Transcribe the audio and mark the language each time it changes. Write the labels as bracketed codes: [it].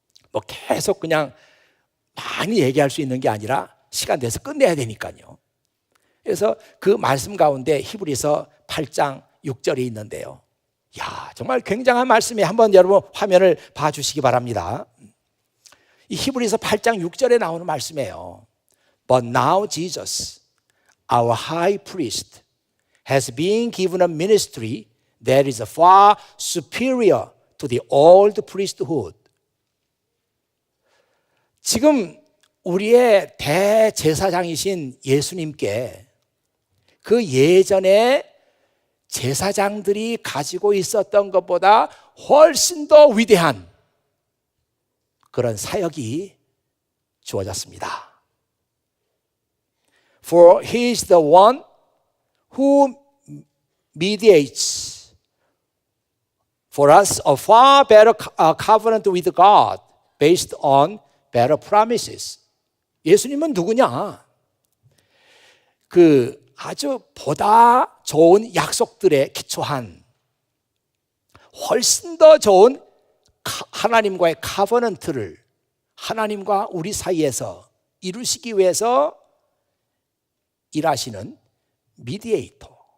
[ko] 뭐 계속 그냥 많이 얘기할 수 있는 게 아니라 시간 돼서 끝내야 되니까요. 그래서 그 말씀 가운데 히브리서 8장 6절이 있는데요. 정말 굉장한 말씀이 한번 여러분 화면을 봐주시기 바랍니다. 이 히브리서 8장 6절에 나오는 말씀이에요. [en] But now Jesus, our high priest, has been given a ministry that is far superior to the old priesthood. [ko] 지금 우리의 대제사장이신 예수님께 그 예전에 제사장들이 가지고 있었던 것보다 훨씬 더 위대한 그런 사역이 주어졌습니다. [en] For he is the one who mediates for us a far better covenant with God based on better promises. [ko] 예수님은 누구냐? 그 아주 보다 좋은 약속들에 기초한 훨씬 더 좋은 하나님과의 카버넌트를 하나님과 우리 사이에서 이루시기 위해서 일하시는 미디에이터.